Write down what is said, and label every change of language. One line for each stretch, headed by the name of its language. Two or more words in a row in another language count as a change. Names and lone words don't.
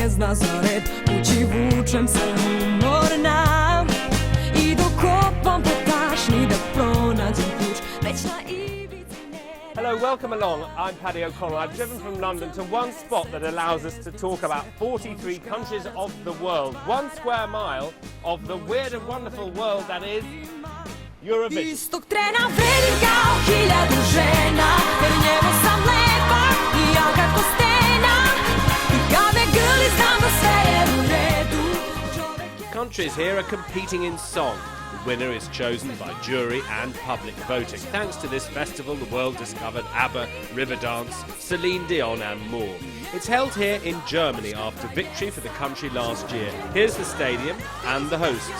Serbian: za zared, kući vučem se umorna I dokopam po tašni da pronađem ključ, već na ivici neba.
English: Hello, welcome along. I'm Paddy O'Connell. I've driven from London to one spot that allows us to talk about 43 countries of the world, 1 square mile of the weird and wonderful world that is Eurovision.
Serbian: Istog trena vredim kao 1000 žena, jer njemu sam lepa I ja kako stena. I kad me grli znam da sve je u redu.
English: Countries here are competing in song. The winner is chosen by jury and public voting. Thanks to this festival, the world discovered ABBA, Riverdance, Celine Dion and more. It's held here in Germany after victory for the country last year. Here's the stadium and the hosts.